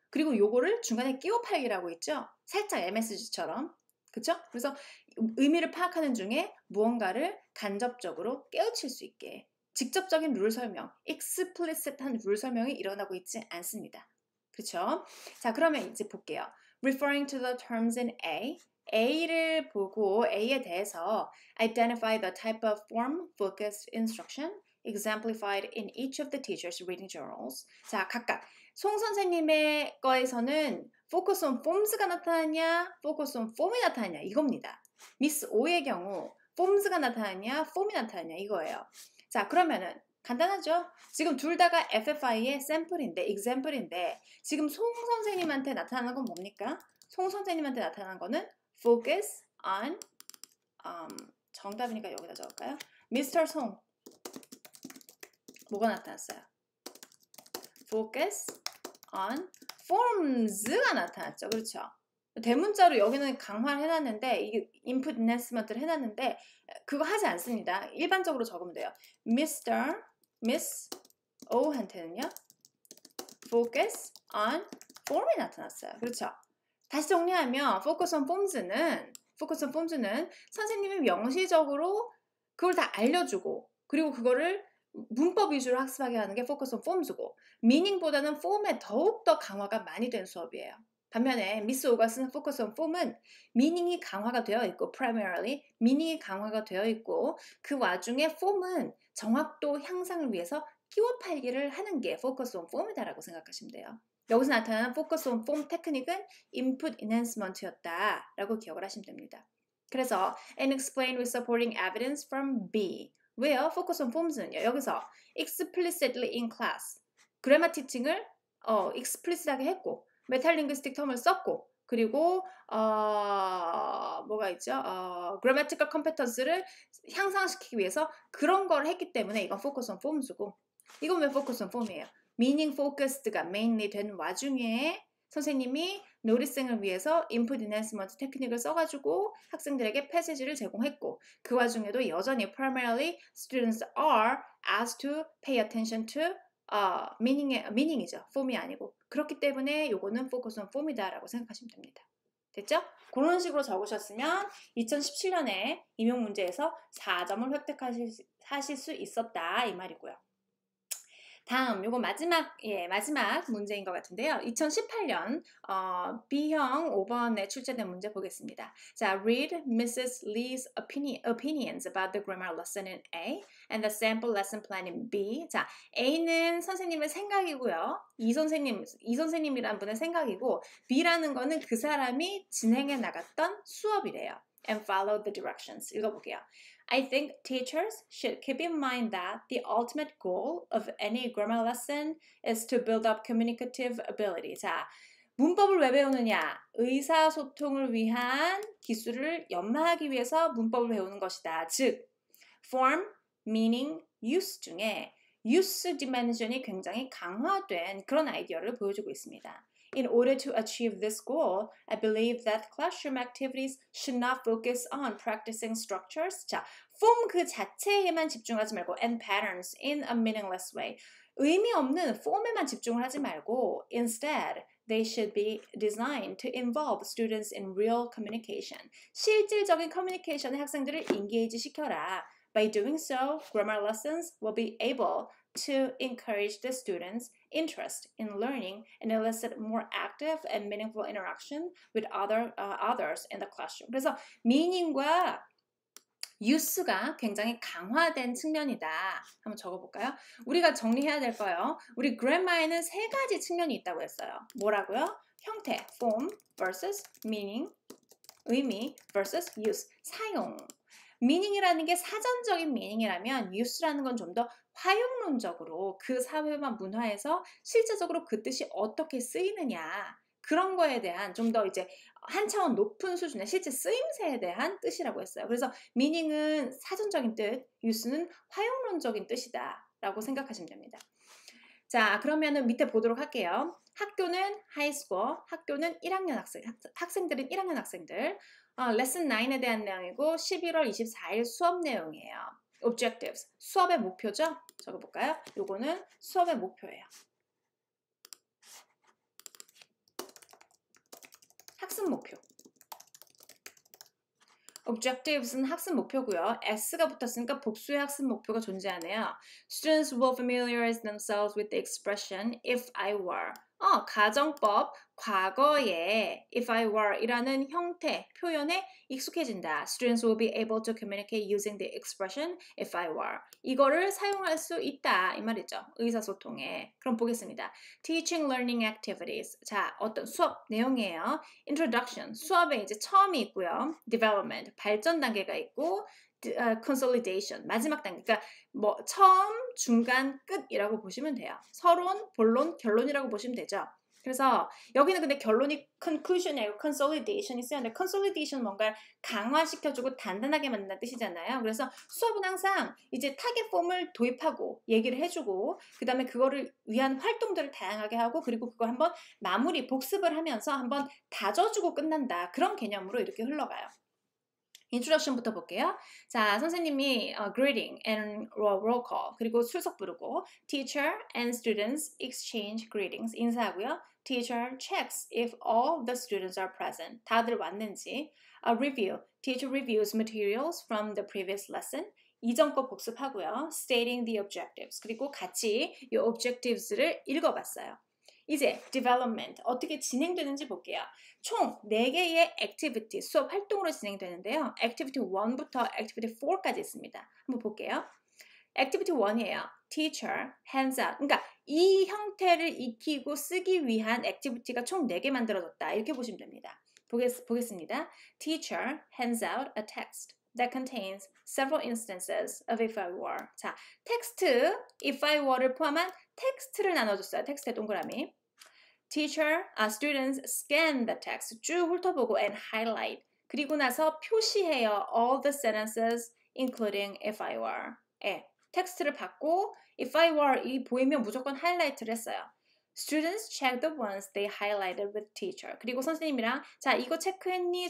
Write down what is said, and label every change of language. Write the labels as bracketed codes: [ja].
[ko] 그리고 요거를 중간에 끼워 팔기라고 있죠. 살짝 MSG처럼. 그쵸? 그래서 의미를 파악하는 중에 무언가를 간접적으로 깨우칠 수 있게 직접적인 룰 설명, explicit한 룰 설명이 일어나고 있지 않습니다. 그렇죠? 자, 그러면 이제 볼게요. [en] Referring to the terms in A, [ko] A를 보고 A에 대해서 [en] identify the type of form-focused instruction exemplified in each of the teacher's reading journals. [ko] 자, 각각 송 선생님의 거에서는 focus on forms가 나타나냐, focus on form이 나타나냐 이겁니다. 미스 O의 경우 forms가 나타나냐, form이 나타나냐 이거예요. 자, 그러면은 간단하죠? 지금 둘 다가 FFI의 샘플인데, example인데 지금 송 선생님한테 나타나는 건 뭡니까? 송 선생님한테 나타나는 거는 focus on 정답이니까 여기다 적을까요? Mr. 송 뭐가 나타났어요? focus on forms가 나타났죠. 그렇죠? 대문자로 여기는 강화를 해놨는데 이게 input enhancement를 해놨는데 그거 하지 않습니다. 일반적으로 적으면 돼요. Mr. Miss O한테는요. focus on form이 나타났어요. 그렇죠? 다시 정리하면 focus on forms는 선생님이 명시적으로 그걸 다 알려주고 그리고 그거를 문법 위주로 학습하게 하는 게 focus on forms고 meaning보다는 form에 더욱더 강화가 많이 된 수업이에요. 반면에 미스 오가 쓰는 focus on form은 meaning이 강화가 되어 있고 primarily meaning이 강화가 되어 있고 그 와중에 form은 정확도 향상을 위해서 끼워 팔기를 하는 게 focus on form이다라고 생각하시면 돼요. 여기서 나타나는 focus on form 테크닉은 input enhancement였다라고 기억을 하시면 됩니다. 그래서 [en] and explain with supporting evidence from B. [ko] 왜요? focus on forms는요. 여기서 explicitly in class 그래마 티칭을 explicit하게 했고 메탈링귀스틱 텀을 썼고 그리고 뭐가 있죠? grammatical competence를 향상시키기 위해서 그런 걸 했기 때문에 이건 focus on forms고 이건 왜 focus on form이에요? meaning focused가 mainly 된 와중에 선생님이 노리생을 위해서 input enhancement 테크닉을 써가지고 학생들에게 패시지를 제공했고 그 와중에도 여전히 [en] primarily students are asked to pay attention to meaning [ko] 이죠. form이 아니고 그렇기 때문에 요거는 focus on form이다라고 생각하시면 됩니다. 됐죠? 그런 식으로 적으셨으면 2017년에 임용 문제에서 4점을 획득하실 수 있었다 이 말이고요. 다음 요거 마지막 문제인 것 같은데요. 2018년 B형 5번에 출제된 문제 보겠습니다. [en] 자, read Mrs. Lee's opinions about the grammar lesson in A and the sample lesson plan in B. [ko] 자, A는 선생님의 생각이고요. 이 선생님이란 분의 생각이고 B라는 거는 그 사람이 진행해 나갔던 수업이래요. [en] And follow the directions. 읽어볼게요. I think teachers should keep in mind that the ultimate goal of any grammar lesson is to build up communicative ability. [ko] 자, 문법을 왜 배우느냐? 의사소통을 위한 기술을 연마하기 위해서 문법을 배우는 것이다. 즉, form, meaning, use 중에 use dimension이 굉장히 강화된 그런 아이디어를 보여주고 있습니다. [en] In order to achieve this goal, I believe that classroom activities should not focus on practicing structures. [ko] 자, form 그 자체에만 집중하지 말고 [en] and patterns in a meaningless way. [ko] 의미 없는 form에만 집중을 하지 말고 [en] instead, they should be designed to involve students in real communication. [ko] 실질적인 커뮤니케이션에 학생들을 engage 시켜라. [en] By doing so, grammar lessons will be able to encourage the students' interest in learning and elicit more active and meaningful interaction with others in the classroom. [ko] 그래서 meaning과 use가 굉장히 강화된 측면이다. 한번 적어볼까요? 우리가 정리해야 될 거예요. 우리 그래머에는 세 가지 측면이 있다고 했어요. 뭐라고요? 형태, form versus meaning, 의미 versus use, 사용. meaning이라는 게 사전적인 meaning이라면 use라는 건 좀 더 활용론적으로 그 사회와 문화에서 실제적으로 그 뜻이 어떻게 쓰이느냐 그런 거에 대한 좀 더 이제 한 차원 높은 수준의 실제 쓰임새에 대한 뜻이라고 했어요. 그래서 meaning은 사전적인 뜻, use는 활용론적인 뜻이다 라고 생각하시면 됩니다. 자, 그러면은 밑에 보도록 할게요. 학교는 하이스쿨, 학교는 1학년 학생들은 1학년 학생들. 레슨 9에 대한 내용이고 11월 24일 수업 내용이에요. Objectives, 수업의 목표죠? 적어볼까요? 요거는 수업의 목표예요. 학습 목표. Objectives는 학습 목표고요. S가 붙었으니까 복수의 학습 목표가 존재하네요. [en] Students will familiarize themselves with the expression if I were. [ko] 가정법, 과거에 if I were 이라는 형태, 표현에 익숙해진다. [en] Students will be able to communicate using the expression if I were. [ko] 이거를 사용할 수 있다. 이 말이죠. 의사소통에. 그럼 보겠습니다. [en] Teaching learning activities. [ko] 자, 어떤 수업 내용이에요. [en] Introduction. [ko] 수업에 이제 처음이 있고요. Development. 발전 단계가 있고 consolidation. 마지막 단계. 그러니까 뭐 처음, 중간, 끝이라고 보시면 돼요. 서론, 본론, 결론이라고 보시면 되죠. 그래서 여기는 근데 결론이 conclusion이고 consolidation이 쓰였는데 consolidation 뭔가 강화시켜주고 단단하게 만든다는 뜻이잖아요. 그래서 수업은 항상 이제 타겟 폼을 도입하고 얘기를 해주고 그 다음에 그거를 위한 활동들을 다양하게 하고 그리고 그걸 한번 마무리 복습을 하면서 한번 다져주고 끝난다. 그런 개념으로 이렇게 흘러가요. 인트로덕션부터 볼게요. 자, 선생님이 [en] greeting and roll call [ko] 그리고 출석 부르고 [en] teacher and students exchange greetings [ko] 인사하고요. [en] Teacher checks if all the students are present. [ko] 다들 왔는지. Review. [en] Teacher reviews materials from the previous lesson. [ko] 이전 거 복습하고요. [en] Stating the objectives. [ko] 그리고 같이 이 objectives를 읽어봤어요. 이제 development 어떻게 진행되는지 볼게요. 총 4개의 activity 수업 활동으로 진행되는데요. activity 1부터 activity 4까지 있습니다. 한번 볼게요. activity 1이에요. [en] teacher hands out. [ko] 그러니까 이 형태를 익히고 쓰기 위한 activity가 총 4개 만들어졌다. 이렇게 보시면 됩니다. 보겠습니다. [en] teacher hands out a text that contains several instances of if I were. [ko] 자, 텍스트 if I were를 포함한 텍스트를 나눠줬어요. 텍스트의 동그라미. [en] Students scan the text. [ko] 쭉 훑어보고 [en] and highlight. [ko] 그리고 나서 표시해요. [en] All the sentences including if I were. [ko] 텍스트를 받고 if I were 이 보이면 무조건 하이라이트를 했어요. [en] Students check the ones they highlighted with teacher. [ko] 그리고 선생님이랑 자 이거 체크했니?